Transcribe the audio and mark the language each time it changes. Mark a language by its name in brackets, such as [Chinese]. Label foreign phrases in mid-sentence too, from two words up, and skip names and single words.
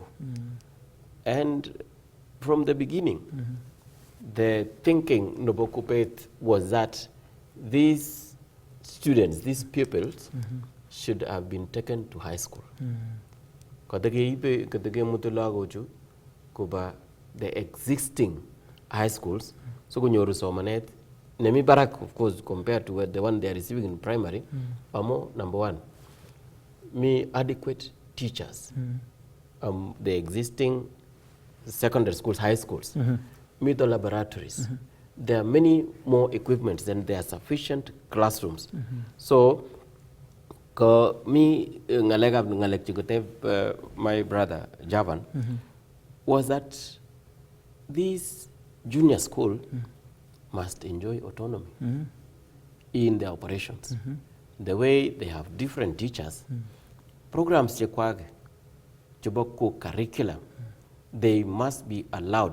[English] And from the beginning, the thinking Nobo Kupet was that these students, these pupils, should have been taken to high school. The existing high schools [Kalenjin] so kunyoru somanet nemi barak [English] of course compared to the one they are receiving in primary amo number one me adequate teachers the existing secondary schools high schools meet the laboratories there are many more equipments and there are sufficient classrooms [Kalenjin] so ko me ngalek chikote [English] my brother Javan was that this junior school must enjoy autonomy in their operations. The way they have different teachers, programs curriculum, they must be allowed.